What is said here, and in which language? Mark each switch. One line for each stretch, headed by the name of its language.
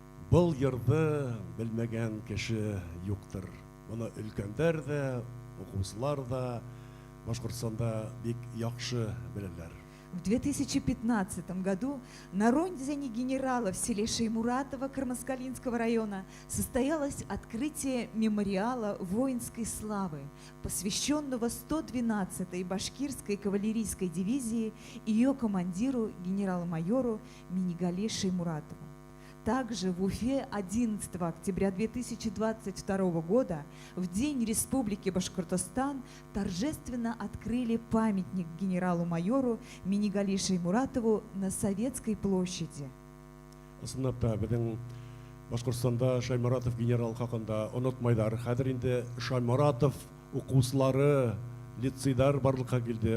Bashkir: Был йырды белмәгән кеше юктыр. Буны өлкәннәр дә, укучылар да Башкортстанда бик яхшы беләләр.
Russian: В 2015 году на родине генерала в селе Шаймуратово Кармаскалинского района состоялось открытие мемориала воинской славы, посвященного 112-й башкирской кавалерийской дивизии и ее командиру генерал-майору Минигали Шаймуратову. Также в Уфе 11 октября 2022 года, в День Республики Башкортостан, торжественно открыли памятник генералу-майору Минигали Шаймуратову на Советской площади.
Bashkir: Ысынлап та безнең Башкортстанда Шаймуратов генерал хакында онытмайлар. Хәзер инде Шаймуратов укучылары, лицейдар барлыкка килде.